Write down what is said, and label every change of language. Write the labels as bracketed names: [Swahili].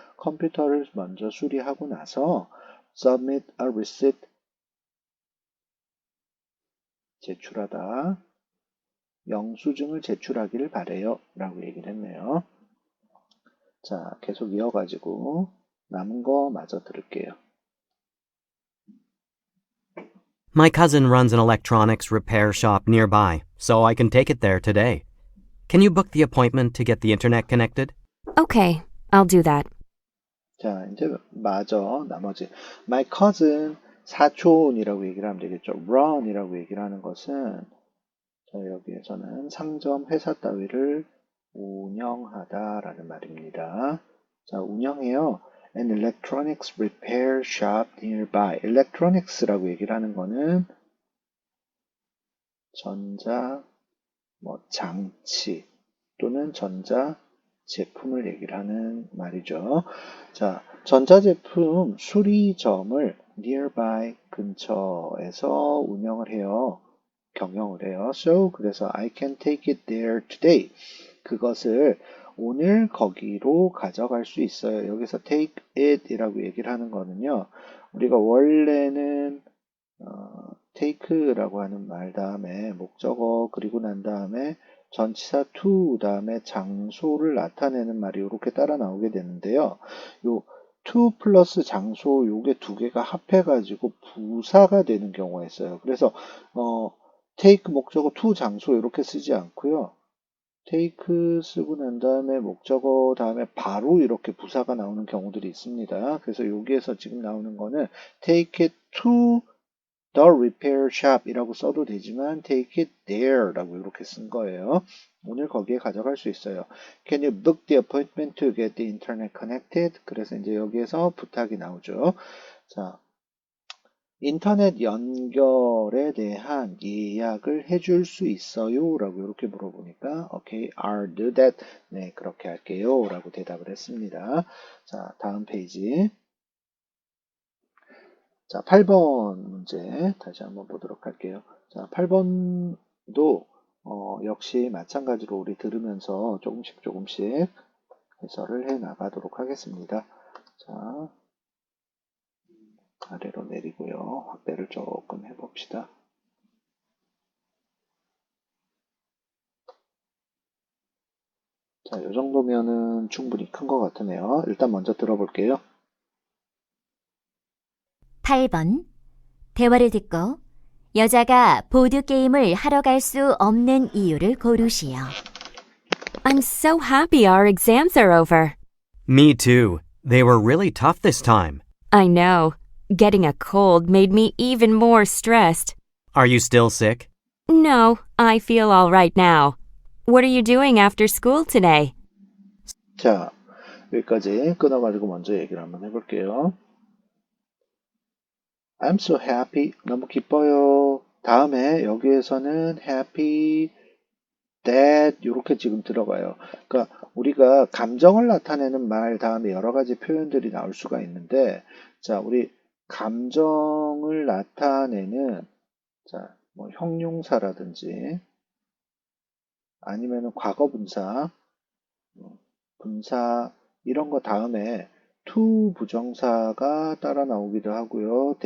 [Korean] 컴퓨터를 먼저 수리하고 나서 [English] submit a receipt, [Korean] 제출하다, 영수증을 제출하기를 바래요 라고 얘기를 했네요. 자, 계속 이어가지고 남은 거 마저 들을게요. [English] My cousin runs an electronics repair shop nearby, so I can take it there today. Can you book the appointment to get the internet connected? Okay, I'll do that. [Korean] 자, 이제 마저 나머지 [English] my cousin, [Korean] 사촌이라고 얘기를 하면 되겠죠. run이라고 얘기를 하는 것은 자, 여기에서는 상점, 회사 따위를 운영하다라는 말입니다. 자, 운영해요. [English] An electronics repair shop nearby. [Korean] electronics라고 얘기를 하는 거는 전자, 장치 또는 전자 제품을 얘기를 하는 말이죠. 자, 전자제품 수리점을 nearby 근처에서 운영을 해요. 경영을 해요. [English] So, [Korean] 그래서 [English] I can take it there today. [Korean] 그것을 오늘 거기로 가져갈 수 있어요. 여기서 [English] take it [Korean] 이라고 얘기를 하는 거는요. 우리가 원래는 take라고 하는 말 다음에 목적어 그리고 난 다음에 전치사 to 다음에 장소를 나타내는 말이 이렇게 따라 나오게 되는데요. 요 to 플러스 장소 요게 두 개가 합해가지고 부사가 되는 경우가 있어요. 그래서 take 목적어 to 장소 이렇게 쓰지 않고요. take 쓰고 난 다음에 목적어 다음에 바로 이렇게 부사가 나오는 경우들이 있습니다. 그래서 여기에서 지금 나오는 거는 [English] take it to the repair shop [Korean] 이라고 써도 되지만 [English] take it there [Korean] 라고 이렇게 쓴 거예요. 오늘 거기에 가져갈 수 있어요. [English] Can you book the appointment to get the internet connected? [Korean] 그래서 이제 여기에서 부탁이 나오죠. 자, 인터넷 연결에 대한 예약을 해줄 수 있어요? 라고 이렇게 물어보니까 [English] okay, I'll do that. [Korean] 네, 그렇게 할게요. 라고 대답을 했습니다. 자, 다음 페이지. 자, 8번 문제 다시 한번 보도록 할게요. 자, 8번도 역시 마찬가지로 우리 들으면서 조금씩 해설을 해 나가도록 하겠습니다. 자, 아래로 내리고요. 확대를 조금 해봅시다. 자, 이 정도면은 충분히 큰 것 같으네요. 일단 먼저 들어볼게요. 8번. 대화를 듣고 여자가 보드게임을 하러 갈 수 없는 이유를 고르시오. [English] I'm so happy our exams are over. Me too. They were really tough this time. I know. Getting a cold made me even more stressed. Are you still sick? No, I feel all right now. What are you doing after school today? [Korean] 자, 여기까지 끊어가지고 먼저 얘기를 한번 해볼게요. [English] I'm so happy. [Korean] 너무 기뻐요. 다음에 여기에서는 [English] happy that [Korean] 이렇게 지금 들어가요. 그러니까 우리가 감정을 나타내는 말 다음에 여러 가지 표현들이 나올 수가 있는데, 자, 우리 감정을 나타내는 자, 뭐 형용사라든지 아니면은 과거분사, 분사 이런 거 다음에 to 부정사가 따라 나오기도 하고요.